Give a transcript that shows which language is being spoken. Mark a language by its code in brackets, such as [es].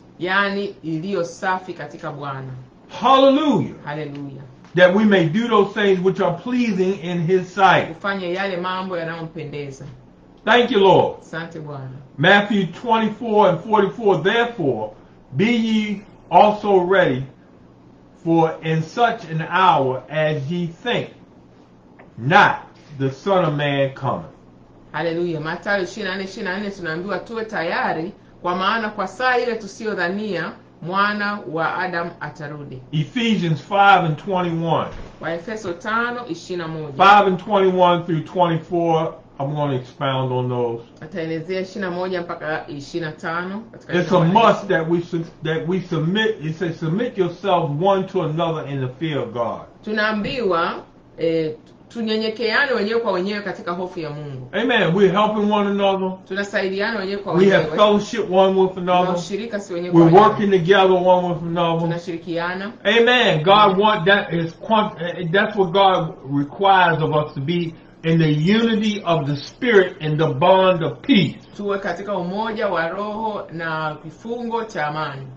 [sw] Yani iliyo safi katika Bwana. Hallelujah. Hallelujah. [en] That we may do those things which are pleasing in His sight. [sw] Kufanya yale mambo yanayompendeza. [en] Thank you, Lord. [sw] Asante Bwana. [en] Matthew 24:44. Therefore, be ye also ready, for in such an hour as ye think not, the Son of Man cometh. [sw] Haleluya. Mathayo 24:24 tunaambiwa tuwe tayari, kwa maana kwa saa ile tusiyodhania mwana wa Adam atarudi. [en] Ephesians 5:21. [sw] Waefeso 5:21. [en] 5:21 through 24. I'm going to expound on those. [sw] Ataelezea 21 mpaka 25 katika. [en] It's a must that we submit. It says submit yourselves one to another in the fear of God. [sw] Tunaambiwa tunyenyekeane wenyewe kwa wenyewe katika hofu ya Mungu. Amen. [en] We're helping one another. [sw] Tunasaidiana wenyewe kwa wenyewe. [en] We [sw] wenyewe. [en] have fellowship one with another. [sw] Tunashirika si wenyewe kwa wenyewe. [en] We're [sw] wenyewe. [en] working together one with another. [sw] Tunashirikiana. Amen. [en] God want that is that's what God requires of us to be in the unity of the Spirit and the bond of peace. [sw] Tuwe katika umoja wa roho na kifungo cha amani.